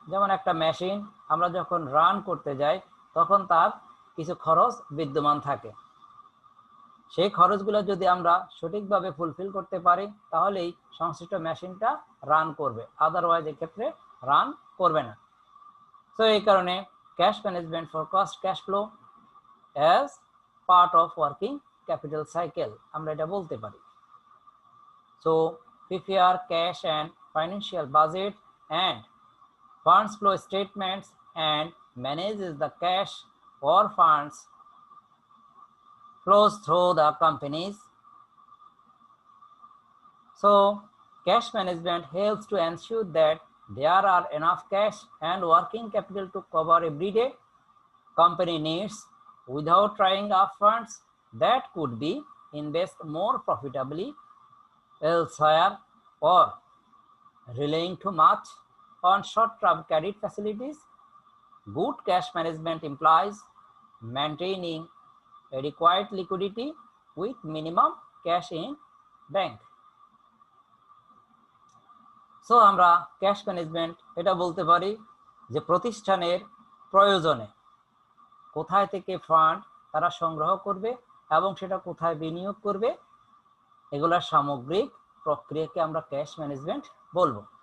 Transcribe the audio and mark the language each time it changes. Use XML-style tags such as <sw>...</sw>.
<bn>যেমন একটা মেশিন আমরা যখন রান করতে যাই তখন তার কিছু খরচ বিদ্যমান থাকে, সেই খরচগুলো যদি আমরা সঠিকভাবে ফুলফিল করতে পারি তাহলেই সংশ্লিষ্ট মেশিনটা রান করবে, আদারওয়াইজ এক্ষেত্রে রান করবে না। তো এই কারণে</bn> <en>cash management forecast cash flow as part of working capital cycle</en> <bn>আমরা এটা বলতে পারি।</bn> <en>So prepare cash and financial budget and funds flow statements and manages the cash or funds flows through the company's So cash management helps to ensure that there are enough cash and working capital to cover everyday company needs without trying up funds that could be invested more profitably elsewhere or relying too much on short-term credit facilities. Good cash management implies maintaining adequate liquidity with minimum cash in bank.</en> <bn>So আমরা cash management এটা বলতে পারি যে প্রতিষ্ঠানের প্রয়োজনে কোথায় থেকে fund তারা সংগ্রহ করবে এবং সেটা কোথায় বিনিয়োগ করবে, এগুলোর সামগ্রিক প্রক্রিয়াকে আমরা ক্যাশ ম্যানেজমেন্ট বলবো।</bn>